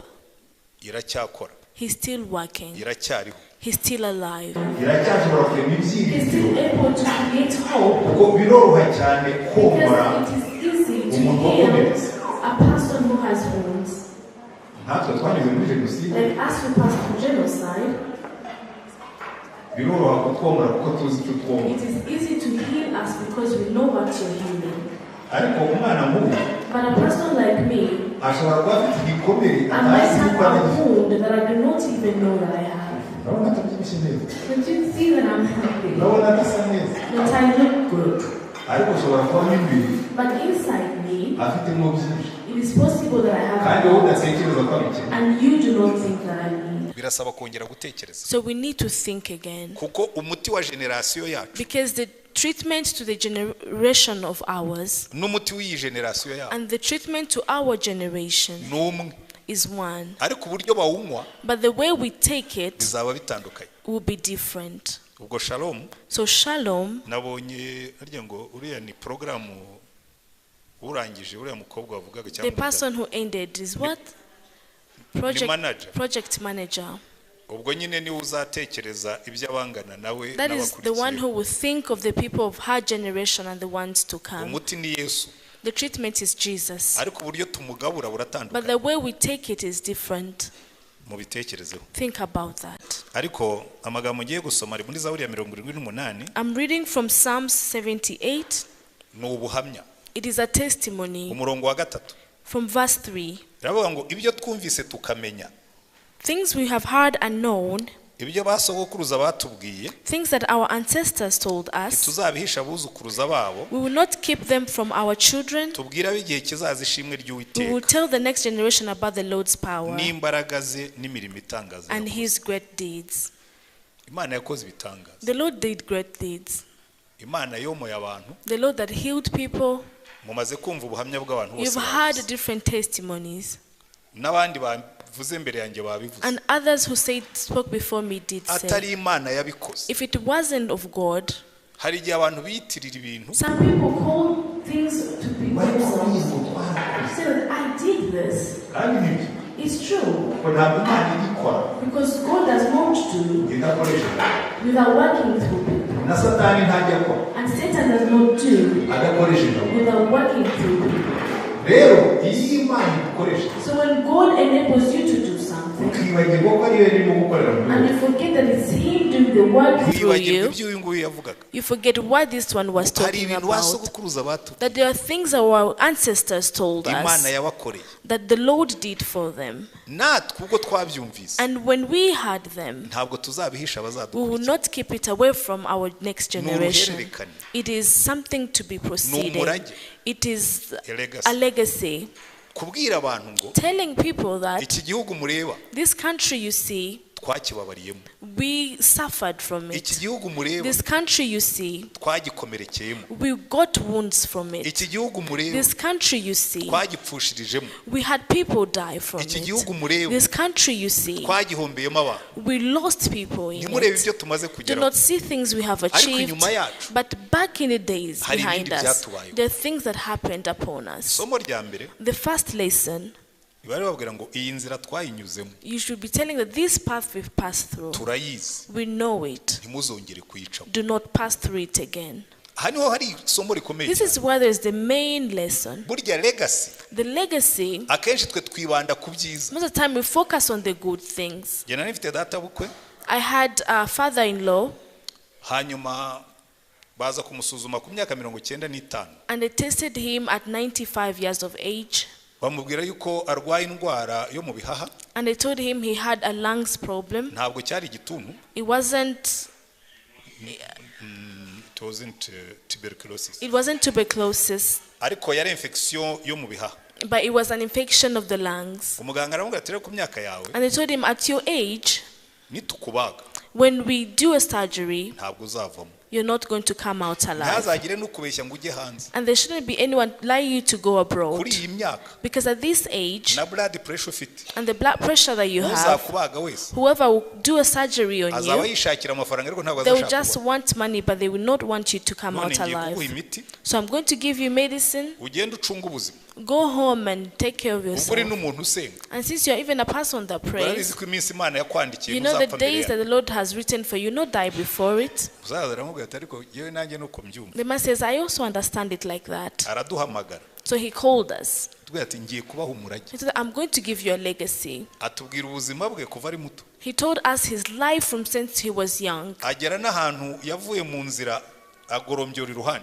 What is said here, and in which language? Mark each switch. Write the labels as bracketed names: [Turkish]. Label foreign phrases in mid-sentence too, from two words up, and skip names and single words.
[Kinyarwanda] iracyakora [English] He's still working. [Kinyarwanda] iracyariho [English] He's still alive. [Kinyarwanda] iracyashobora kurema [English] He's [Kinyarwanda] ibyiringiro [English] still able to create hope [Kinyarwanda] kuko biroroha cyane komora [English] because it is easy to [Kinyarwanda] umuntu [English] heal [Kinyarwanda] wakomeretse [English] a person who has wounds. [Kinyarwanda] natwe twanyuze muri jenoside [English] Like us who passed through genocide, [Kinyarwanda] biroroha kutwomora kuko tuzi icyo twomora [English] it is easy to heal us because we know what you're healing. [Kinyarwanda] ariko umwana mubi [English] But a person like me, [Kinyarwanda] ashobora kuba afite igikomere [English] I might [Kinyarwanda] atazi [English] have [Kinyarwanda] yuko [English] a [Kinyarwanda] ari [English] wound that I do not even know that I have. [Kinyarwanda] urabona atabyibushye neza [English] But you see that I'm healthy, [Kinyarwanda] urabona adasa neza [English] that I look good. [Kinyarwanda] ariko ushobora kuba mo imbere [English] But inside me, [Kinyarwanda] afitemo byinshi [English] it is possible that I [Kinyarwanda] kandi [English] have, [Kinyarwanda] wowe udatekereza ko abikene [English] and you do not think that I need. [Kinyarwanda] birasaba kongera gutekereza [English] So we need to think again. [Kinyarwanda] kuko umuti wa generasiyo yacu [English] Because the treatment to the generation of ours [Kinyarwanda] n'umuti w'iyi generasiyo yacu [English] and the treatment to our generation [Kinyarwanda] ni umwe [English] is one. [Kinyarwanda] ariko uburyo bawunywa [English] But the way we take it [Kinyarwanda] bizaba bitandukanye [English] will be different. [Kinyarwanda] ubwo shalom [English] So shalom, [Kinyarwanda] nabonye harya ngo uriya ni porogaramu urangije uriya mukobwa wavugaga [English] the [Kinyarwanda] cyangwa [English] person who ended is what? manager. Project manager. [Kinyarwanda] ubwo nyine niwe uzatekereza iby'abangana nawe [English] That is the one who [Kinyarwanda] n'abakurikiye [English] will think of the people of her generation and the ones to come. [Kinyarwanda] umuti ni yesu [English] The treatment is Jesus. [Kinyarwanda] ariko uburyo tumugabura [English] But [Kinyarwanda] buratandukanye [English] the way we take it is different. [Kinyarwanda] mubitekerezeho [English] Think about that. [Kinyarwanda] ariko amagambo ngiye gusoma ari muri zaburi ya 78 [English] I'm reading from Psalms 78. [Kinyarwanda] ni ubuhamya [English] It is a testimony [Kinyarwanda] umurongo wa 3 [English] from verse 3. [Kinyarwanda] biravuga ngo ibyo twumvise tukamenya [English] Things we have heard and known, [Kinyarwanda] ibyo basogokuruza batubwiye [English] things that our ancestors told us, [Kinyarwanda] tuzabihisha abuzukuruza babo [English] we will not keep them from our children. [Kinyarwanda] tubwira igihe kizaza ishimwe [English] We will [Kinyarwanda] ry'Uwiteka [English] tell the next generation about the Lord's power [Kinyarwanda] n'imbaraga ze n'imirimo itangaza [English] and [Kinyarwanda] yakoze. [English] his great deeds. [Kinyarwanda] Imana yakoze ibitangaza [English] The Lord did great deeds. [Kinyarwanda] Imana yomoye abantu [English] The Lord that healed people. [Kinyarwanda] mumaze kumva ubuhamya bw'abantu bose [English] You've heard [Kinyarwanda] bavuze. [English] different testimonies. [Kinyarwanda] n'abandi bavuze mbere yanjye babivuze [English] And others who spoke before me did say. [Kinyarwanda] atari Imana yabikoze [English] If it wasn't of God, [Kinyarwanda] hari igihe abantu biyitirira ibintu [English] some people call things to be [Kinyarwanda] bari [English] themselves. [Kinyarwanda] kubizi ngo twarakoze [English] Say that I did this. [Kinyarwanda] kandi nibyo [English] It's true. [Kinyarwanda] ngo ntabwo imana igikora [English] Because God does not do [Kinyarwanda] idakoresheje [English] without working through people. [Kinyarwanda] na satani ntajya akora [English] And Satan does not do [Kinyarwanda] adakoresheje [English] without working through people. [Kinyarwanda] rero iyo imana igukoresha [English] So when God enables you to do something, [Kinyarwanda] ukibagirwa ko ariyo irimo gukorera muri [English] and [Kinyarwanda] wowe [English] you forget that it's Him doing the work through [Kinyarwanda] wibagirwa [English] you, [Kinyarwanda] ibyo uyu nguyu yavugaga [English] you forget what this one was [Kinyarwanda] hari [English] talking [Kinyarwanda] ibintu [English] about. [Kinyarwanda] basogokuruza batubwiye [English] That there are things our ancestors told [Kinyarwanda] Imana [English] us [Kinyarwanda] yabakoreye [English] that the Lord did for them. [Kinyarwanda] natwe ubwo twabyumvise [English] And when we had them, [Kinyarwanda] ntabwo tuzabihisha [English] we will [Kinyarwanda] abazadukurikira [English] not keep it away from our next generation. [Kinyarwanda] uruhererekane. [English] It is something to be proceeding. [Kinyarwanda] umurage. [English] It is A legacy. a legacy. [Kinyarwanda] kubwira abantu ngo [English] Telling people that [Kinyarwanda] iki gihugu mureba [English] this country you see, [Kinyarwanda] twakibabariyemo. [English] We suffered from [Kinyarwanda] Iki [English] it. [Kinyarwanda] gihugu mureba [English] This country you see, [Kinyarwanda] twagikomerekeyemo. [English] we got wounds from it. [Kinyarwanda] Iki gihugu mureba [English] This country you see, [Kinyarwanda] twagipfushirijemo. [English] we had people die from [Kinyarwanda] Iki [English] it. [Kinyarwanda] gihugu mureba [English] This country you see, [Kinyarwanda] twagihombeyemo abantu. [English] we lost people in [Kinyarwanda] Ntimurebe [English] it. [Kinyarwanda] ibyo tumaze [English] Do [Kinyarwanda] kugeraho. [English] not see things we have [Kinyarwanda] Ariko [English] achieved, [Kinyarwanda] inyuma yacu [English] but back in the days [Kinyarwanda] hari [English] behind [Kinyarwanda] ibindi [English] us, [Kinyarwanda] byatubayeho. [English] there are things that happened upon us. [Kinyarwanda] Somo rya mbere [English] The first lesson, [Kinyarwanda] bari babwira ngo iyi nzira twayinyuzemo [English] you should be telling that this path we've passed through, [Kinyarwanda] turayizi, [English] we know it. [Kinyarwanda] ntimuzongere kuyicamo. [English] Do not pass through it again. [Kinyarwanda] Aha niho hari isomo rikomeye [English] This [Kinyarwanda] cyane. [English] is where there is the main lesson. [Kinyarwanda] Burya legacy [English] The legacy, [Kinyarwanda] akenshi twe twibanda ku byiza. [English] most of the time we focus on the good things. [Kinyarwanda] Jye nari mfite data bukwe, [English] I had a father-in-law, [Kinyarwanda] hanyuma baza kumusuzuma ku myaka 95, [English] and they tested him at 95 years of age, [Kinyarwanda] bamubwira yuko arwaye indwara yo mu bihaha. [English] and they told him he had a lungs problem. [Kinyarwanda] Ntabwo cyari igituntu, [English] It wasn't it wasn't tuberculosis, tuberculosis, [Kinyarwanda] ariko yari infection yo mu bihaha. [English] but it was an infection of the lungs. [Kinyarwanda] Umuganga aramubwira ati rero ku myaka yawe [English] And they told him, at your age, [Kinyarwanda] nitukubaga [English] when we do a surgery, [Kinyarwanda] ntabwo uzavamo. [English] you're not going to come out alive. [Kinyarwanda] Ntazagire n'ukubeshya ngo ujye hanze. [English] And there shouldn't be anyone lying you to go abroad. [Kinyarwanda] Kuri iyi myaka [English] Because at this age, [Kinyarwanda] na [English] blood pressure [Kinyarwanda] ufite, [English] and the blood pressure that you have, [Kinyarwanda] uzakubaga wese [English] whoever will do a surgery on [Kinyarwanda] azaba [English] you, [Kinyarwanda] yishakira amafaranga ariko ntabwo [English] they will [Kinyarwanda] azashaka [English] just [Kinyarwanda] kubaho. [English] want money, but they will not want you to come None out [Kinyarwanda] ngiye kuguha [English] alive. [Kinyarwanda] imiti [English] So I'm going to give you medicine. [Kinyarwanda] ugende ucunga ubuzima. [English] Go home and take care of [Kinyarwanda] Ubwo uri [English] yourself. [Kinyarwanda] n'umuntu usenga, [English] And since you're even a person that [Kinyarwanda] urabizi [English] prays, [Kinyarwanda] ko iminsi Imana yakwandikiye [English] you know the [Kinyarwanda] uzapfa mbere [English] days that [Kinyarwanda] yayo. [English] the Lord has written for you, not die before it. [Kinyarwanda] Uzaza aramubwira ati ariko yewe nanjye nuko mbyumva. [English] The man says, I also understand it like that. [Kinyarwanda] Araduhamagara [English] So he called us. [Kinyarwanda] tubwira ati ngiye kubaha umurage. [English] He said, I'm going to give you a legacy. [Kinyarwanda] Atubwira ubuzima bwe kuva ari muto, [English] He told us his life from since he was young, [Kinyarwanda] agera n'ahantu yavuye mu nzira agorombyora iruhande.